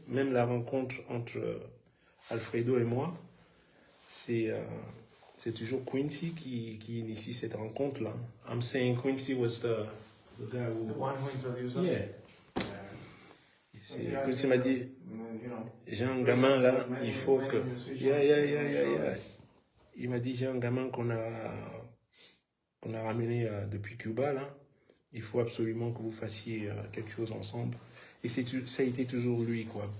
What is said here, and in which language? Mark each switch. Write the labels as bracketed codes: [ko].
[fr] Même la rencontre entre Alfredo et moi, c'est toujours Quincy qui initie cette rencontre-là. [en] I'm saying Quincy was the guy who... The one who introduced us. Yeah. [fr] Quincy m'a dit, j'ai un gamin là, il faut que... [en] Yeah. [fr] Il m'a dit, j'ai un gamin qu'on a ramené depuis Cuba, là. Il faut absolument que vous fassiez quelque chose ensemble. Et ça a été toujours lui, quoi.